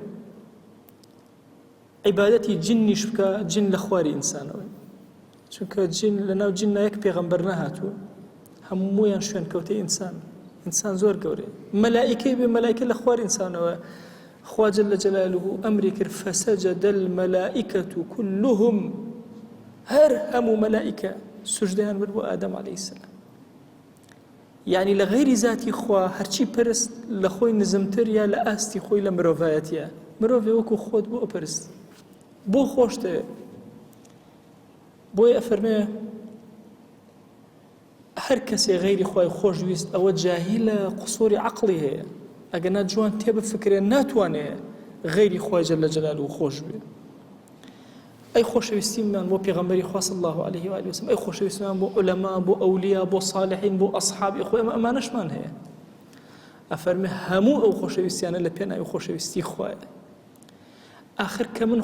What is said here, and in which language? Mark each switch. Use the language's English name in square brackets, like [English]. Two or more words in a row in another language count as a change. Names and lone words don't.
[Central Kurdish] عیبادەتی جنیش بکە جن لە خواری ئینسانەوەی چونکە جن لەناو جنە یەک پێغەمبەر نەهاتووە هەموویان شوێن کەوتەی ئینسان زۆر گەورەیە مەلائیکەی بێ مەلائیکە لە خواری ئینسانەوە خوا [Arabic] جل جلاله [Central Kurdish] ئەمری کرد [Arabic] فسجد الملائكة كلهم [Central Kurdish] هەر هەموو مەلائیکە سوژدەیان برد بۆ ئادەم [Arabic] عەلەیهی سەلام [Central Kurdish] یعنی لە غەیری ذاتی خوا هەرچی پەرست لە خۆی نزمتر یا لە ئاستی خۆی لە مرۆڤایەتیە مرۆڤێ وەکو خۆت بۆ ئەپەرست بۆ خۆشتەوێ بۆیە ئەفەرمێ هەر کەسێ غەیری خوای خۆشویست ئەوە جاهیلە قسووری عەقڵی هەیە ئەگەنا جوان تێبفکرێ ناتوانێ غەیری خوای [Arabic] جەل جەلاله [Central Kurdish] خۆش بێ ئەی خۆشەویستیمان بۆ پێغەمبەری خوا [Arabic] صلی الله عليه و آله وسلم [Central Kurdish] ئەی خۆشەویستیمان بۆ عولەما بۆ ئەولیا بۆ صالحین بۆ ئەصحابی خۆی ئەمانەشمان هەیە ئەفەرمێ هەموو ئەو خۆشەویستیانە لە پێناوی خۆشەویستی خوایە آخر کە من